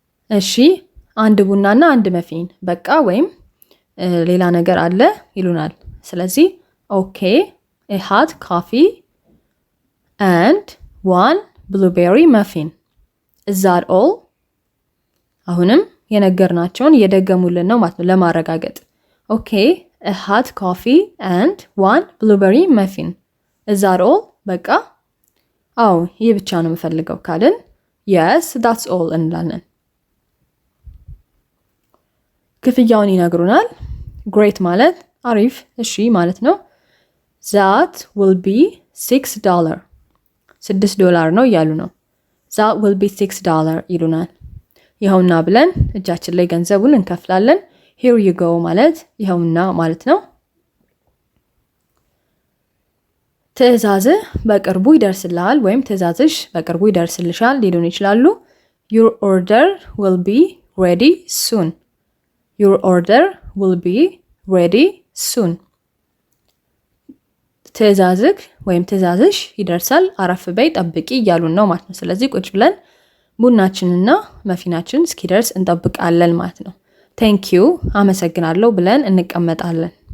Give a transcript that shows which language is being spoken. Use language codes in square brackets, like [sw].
[am] እሺ አንድ ቡናና አንድ መፊን በቃ ወይም ሌላ ነገር አለ ይሉናል። ስለዚህ [en] okay a hot coffee and one blueberry muffin is that all? [am] አሁንም የነገርናቸውን እየደገሙልን ነው ማለት ነው ለማረጋገጥ። [en] okay a hot coffee and one blueberry muffin is that all? [am] በቃ አዎ ይህ ብቻ ነው የምፈልገው ካልን [en] yes that's all [am] እንላለን። ክፍያውን ይነግሩናል። [en] great [am] ማለት አሪፍ እሺ ማለት ነው። [en] that will be $6 [am] $6 ነው እያሉ ነው። that will be $6 ይሉናል። ይኸውና ብለን እጃችን ላይ ገንዘቡን እንከፍላለን። [en] here you go [am] ማለት ይኸውና ማለት ነው። ትዕዛዝህ በቅርቡ ይደርስልሃል ወይም ትዕዛዝሽ በቅርቡ ይደርስልሻል ሊሉን ይችላሉ። [en] your order will be ready soon. your order will be ready soon. [am] ትዕዛዝህ ወይም ትዕዛዝሽ ይደርሳል አረፍ በይ ጠብቂ እያሉን ነው ማለት ነው። ስለዚህ ቁጭ ብለን ቡናችንና መፊናችን እስኪደርስ እንጠብቃለን ማለት ነው። [en] thank you [am] አመሰግናለሁ ብለን እንቀመጣለን።